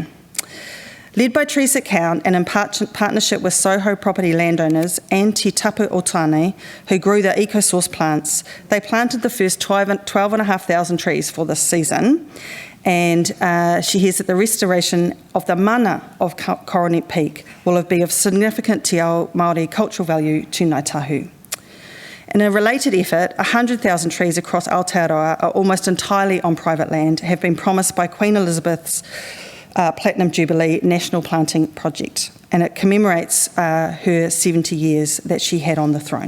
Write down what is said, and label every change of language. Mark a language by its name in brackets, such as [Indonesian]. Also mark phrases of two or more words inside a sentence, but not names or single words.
[English] Led by Trees That Count and in partnership with Soho property landowners and Te Tapu o Tāne, who grew the eco-source plants, they planted the first 12,500 trees for this season. And she hears that the restoration of the mana of Coronet Peak will be of significant [Māori] te ao Māori [English] cultural value to Ngāi Tahu. In a related effort, 100,000 trees across Aotearoa are almost entirely on private land, have been promised by Queen Elizabeth's Platinum Jubilee National Planting Project, and it commemorates her 70 years that she had on the throne.